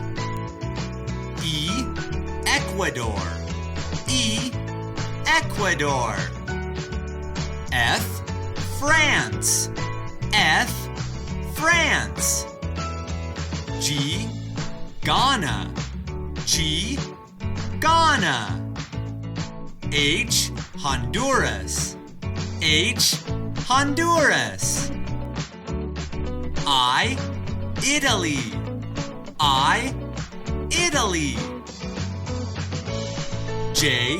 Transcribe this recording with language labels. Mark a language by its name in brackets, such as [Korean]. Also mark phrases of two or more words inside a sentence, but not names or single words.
[English] E. Ecuador. E. Ecuador. F. France. F. France. G. Ghana. G. Ghana. H. Honduras. H. Honduras. I. Italy. I. Italy. J.